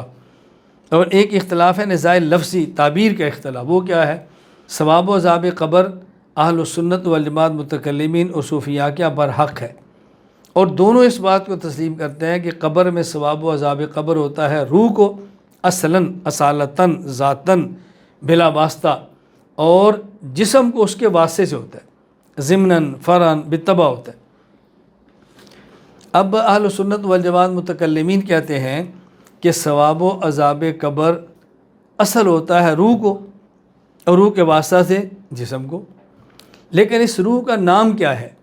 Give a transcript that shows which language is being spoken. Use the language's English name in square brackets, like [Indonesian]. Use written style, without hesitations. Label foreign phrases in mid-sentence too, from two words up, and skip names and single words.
[Urdu] اور ایک اختلاف ہے نزاع لفظی، تعبیر کا اختلاف۔ وہ کیا ہے؟ ثواب و عذاب قبر اہل سنت والجماعت متکلمین اور صوفیاء کیا برحق ہے، اور دونوں اس بات کو تسلیم کرتے ہیں کہ قبر میں ثواب و عذاب قبر ہوتا ہے روح کو اصلاً اصالتاً ذاتاً بلا واسطہ، اور جسم کو اس کے واسطے سے ہوتا ہے، ضمناً فرعاً بالطبع ہوتا ہے۔ اب اہل سنت والجماعت متکلمین کہتے ہیں کہ ثواب و عذاب قبر اصل ہوتا ہے روح کو، اور روح کے واسطہ سے جسم کو، لیکن اس روح کا نام کیا ہے؟